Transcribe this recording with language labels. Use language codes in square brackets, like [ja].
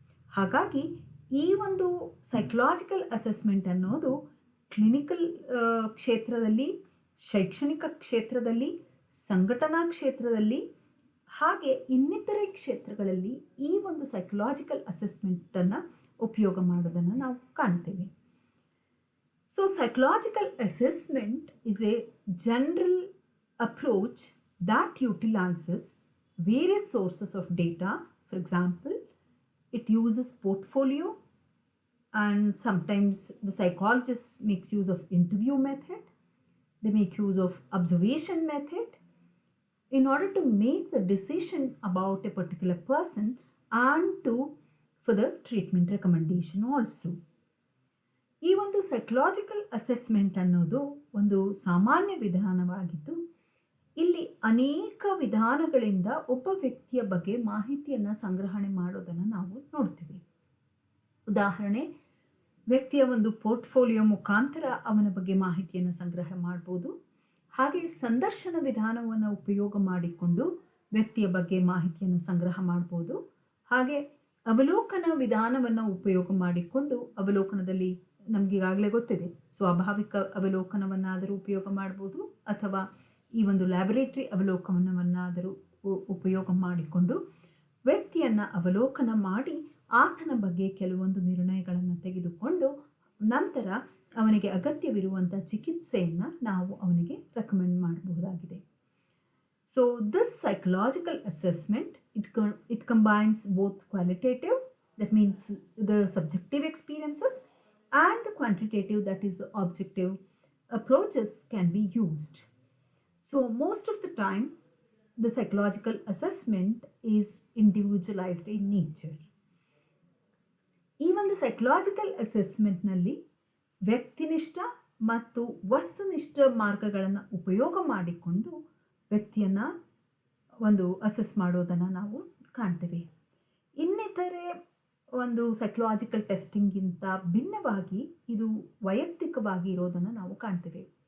[kn] ಹಾಗಾಗಿ ಈ ಒಂದು ಸೈಕಲಾಜಿಕಲ್ ಅಸೆಸ್ಮೆಂಟ್ ಅನ್ನೋದು ಕ್ಲಿನಿಕಲ್ ಕ್ಷೇತ್ರದಲ್ಲಿ, ಶೈಕ್ಷಣಿಕ ಕ್ಷೇತ್ರದಲ್ಲಿ, ಸಂಘಟನಾ ಕ್ಷೇತ್ರದಲ್ಲಿ, ಹಾಗೆ ಇನ್ನಿತರೆ ಕ್ಷೇತ್ರಗಳಲ್ಲಿ ಈ ಒಂದು ಸೈಕಲಾಜಿಕಲ್ ಅಸೆಸ್ಮೆಂಟನ್ನು ಉಪಯೋಗ ಮಾಡೋದನ್ನು ನಾವು ಕಾಣ್ತೇವೆ. [en] So psychological assessment is a general approach that utilizes various sources of data. For example, it uses portfolio, and sometimes the psychologists makes use of interview method. They make use of observation method in order to make the decision about a particular person and for the treatment recommendation also. [kn] ಈ ಒಂದು psychological assessment ಅನ್ನೋದು ಒಂದು ಸಾಮಾನ್ಯ ವಿಧಾನವಾಗಿದ್ದು, ಇಲ್ಲಿ ಅನೇಕ ವಿಧಾನಗಳಿಂದ ಒಬ್ಬ ವ್ಯಕ್ತಿಯ ಬಗ್ಗೆ ಮಾಹಿತಿಯನ್ನು ಸಂಗ್ರಹಣೆ ಮಾಡೋದನ್ನು ನಾವು ನೋಡ್ತೀವಿ. ಉದಾಹರಣೆ, ವ್ಯಕ್ತಿಯ ಒಂದು ಪೋರ್ಟ್ಫೋಲಿಯೋ ಮುಖಾಂತರ ಅವನ ಬಗ್ಗೆ ಮಾಹಿತಿಯನ್ನು ಸಂಗ್ರಹ ಮಾಡ್ಬೋದು. ಹಾಗೆ ಸಂದರ್ಶನ ವಿಧಾನವನ್ನು ಉಪಯೋಗ ಮಾಡಿಕೊಂಡು ವ್ಯಕ್ತಿಯ ಬಗ್ಗೆ ಮಾಹಿತಿಯನ್ನು ಸಂಗ್ರಹ ಮಾಡ್ಬೋದು. ಹಾಗೆ ಅವಲೋಕನ ವಿಧಾನವನ್ನು ಉಪಯೋಗ ಮಾಡಿಕೊಂಡು, ಅವಲೋಕನದಲ್ಲಿ ನಮಗೀಗಾಗಲೇ ಗೊತ್ತಿದೆ, ಸ್ವಾಭಾವಿಕ ಅವಲೋಕನವನ್ನಾದರೂ ಉಪಯೋಗ ಮಾಡ್ಬೋದು, ಅಥವಾ ಈ ಒಂದು ಲ್ಯಾಬೊರೇಟರಿ ಅವಲೋಕನವನ್ನಾದರೂ ಉಪಯೋಗ ಮಾಡಿಕೊಂಡು ವ್ಯಕ್ತಿಯನ್ನು ಅವಲೋಕನ ಮಾಡಿ ಆತನ ಬಗ್ಗೆ ಕೆಲವೊಂದು ನಿರ್ಣಯಗಳನ್ನು ತೆಗೆದುಕೊಂಡು ನಂತರ ಅವನಿಗೆ ಅಗತ್ಯವಿರುವಂಥ ಚಿಕಿತ್ಸೆಯನ್ನು ನಾವು ಅವನಿಗೆ ರೆಕಮೆಂಡ್ ಮಾಡಬಹುದಾಗಿದೆ. [en] So this psychological assessment it combines both qualitative, that means the subjective experiences, and the quantitative, that is the objective approaches, can be used. So most of the time the psychological assessment is individualized in nature. [kn] ಈ ಒಂದು psychological ಅಸೆಸ್ಮೆಂಟ್ನಲ್ಲಿ ವ್ಯಕ್ತಿನಿಷ್ಠ ಮತ್ತು ವಸ್ತುನಿಷ್ಠ ಮಾರ್ಗಗಳನ್ನು ಉಪಯೋಗ ಮಾಡಿಕೊಂಡು ವ್ಯಕ್ತಿಯನ್ನು ಒಂದು ಅಸೆಸ್ ಮಾಡೋದನ್ನು ನಾವು ಕಾಣ್ತೇವೆ. ಇನ್ನಿತರೆ ಒಂದು ಸೈಕಲಾಜಿಕಲ್ ಟೆಸ್ಟಿಂಗಿಂತ ಭಿನ್ನವಾಗಿ ಇದು ವೈಯಕ್ತಿಕವಾಗಿ ಇರೋದನ್ನು ನಾವು ಕಾಣ್ತೇವೆ.